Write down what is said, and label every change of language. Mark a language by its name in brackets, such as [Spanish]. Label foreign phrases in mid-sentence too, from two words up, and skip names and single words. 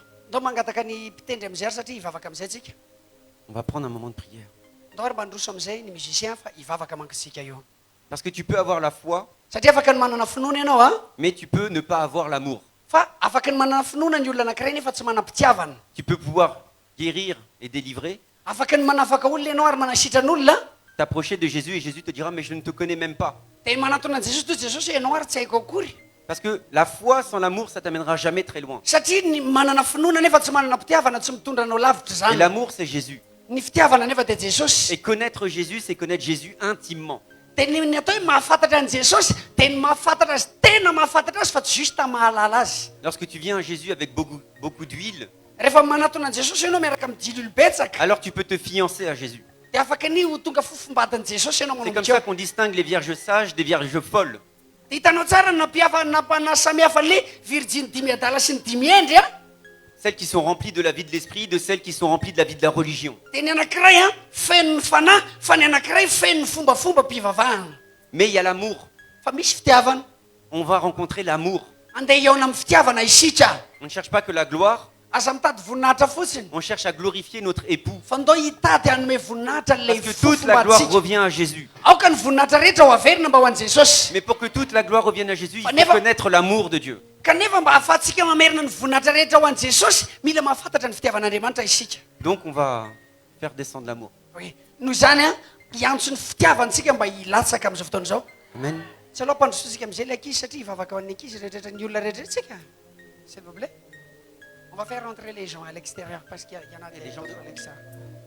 [Malagasy] Ndao mangataka ny mpitendry amin'izay ary satria hivavaka amin'izay tsika. [French] On va prendre un moment de prière. [Malagasy] Ndao ary mandroso amin'izay ny musicien fa hivavaka mankitsika io. [French] Parce que tu peux avoir la foi, [Malagasy] Satria afaka ny manana finoana ianao a. [French] mais tu peux ne pas avoir l'amour. [Malagasy] Fa afaka ny manana finoana ny olona anankiray nefa tsy manam-pitiavana. [French] Tu peux pouvoir guérir et délivrer, [Malagasy] Afaka ny manafaka olona ianao ary manasitrana olona. [French] t'approcher de Jésus et Jésus te dira, mais je ne te connais même pas. [Malagasy] Dia manatona Jesosy toy Jesosy ianao ary tsy haiko akory. [French] Parce que la foi sans l'amour, ça t'amènera jamais très loin. [Malagasy] Satria ny manana finoana nefa tsy manana pitiavana tsy mitondra anao lavitra [French] Et [Malagasy] zany. [French] l'amour, c'est Jésus. [Malagasy] Ny fitiavana nefa dia Jesosy. [French] Et connaître Jésus, c'est connaître Jésus intimement. [Malagasy] Dia ny atao hoe mahafantatra ny Jesosy dia ny mahafantatra azy tena mahafantatra azy fa tsy juste mahalala azy. [French] Lorsque tu viens à Jésus avec beaucoup d'huile, [Malagasy] Rehefa manatona Jesosy ianao miaraka amin'ny dilolo betsaka [French] alors tu peux te fiancer à Jésus. [Malagasy] dia afaka ny ho tonga fofombadin'i Jesosy ianao [French] C'est comme [Malagasy] manomboka [French] ça [Malagasy] eo. [French] qu'on distingue les vierges sages des vierges folles. [Malagasy] Dia hitanao tsara na samihafa le virgine dimy adala sy ny dimy endry a. [French] Celles qui sont remplies de la vie de l'esprit, de celles qui sont remplies de la vie de la religion. [Malagasy] Dia ny anankiray a feno ny fanahy fa ny anankiray feno ny fombafomba mpivavahana. [French] Mais il y a l'amour. [Malagasy] Fa misy fitiavana. [French] On va rencontrer l'amour. [Malagasy] Andeha hiaona amin'ny fitiavana isitra. [French] On ne cherche pas que la gloire, [Malagasy] Aza mitady voninahitra fotsiny. [French] on cherche à glorifier notre époux. [Malagasy] Fa ndao hitady hanome voninahitra [French] Parce [Malagasy] le [French] que toute la gloire [Malagasy] fofombatsika. [French] revient à Jésus. [Malagasy] Aoka ny voninahitra rehetra ho averina mba ho an'i Jesosy. [French] Mais pour que toute la gloire revienne à Jésus, il faut Never- connaître l'amour de Dieu. [Malagasy] Kanefa mba ahafahantsika mamerina ny voninahitra rehetra ho an'i Jesosy mila mahafantatra ny fitiavan'Andriamanitra isika. [French] Donc on va faire descendre l'amour. [Malagasy] Hoe noho izany a hiantso ny fitiavantsika mba hilatsaka amin'izao fotoana izao. [French] Amen. [Malagasy] Tsy aloha mpandrosotsika amin'izay le ankizy satria hivavaka ho an'ny ankizy rehetrarehetra ny olona rehetrarehetritsika. [French] S'il vous plaît. On va faire rentrer les gens à l'extérieur parce qu'il y en a des gens à l'extérieur.